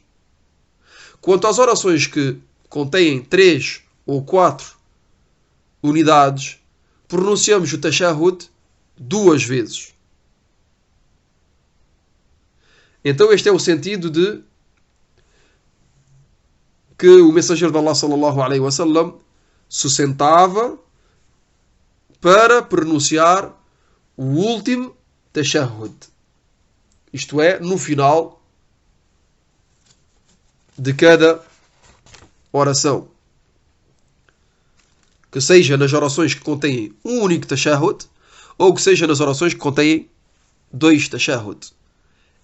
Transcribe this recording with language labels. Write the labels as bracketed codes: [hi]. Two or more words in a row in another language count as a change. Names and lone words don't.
[pt] Quanto às orações que contêm 3 ou 4 unidades, pronunciamos o tashahhud 2 vezes. Então este é o sentido de que o mensageiro de Allah [ar] صلى الله عليه وسلم [pt] se sentava para pronunciar o último tashahhud. Isto é, no final de cada oração. Que seja nas orações que contêm um único tashahhud, ou que seja nas orações que contêm 2 tashahhud.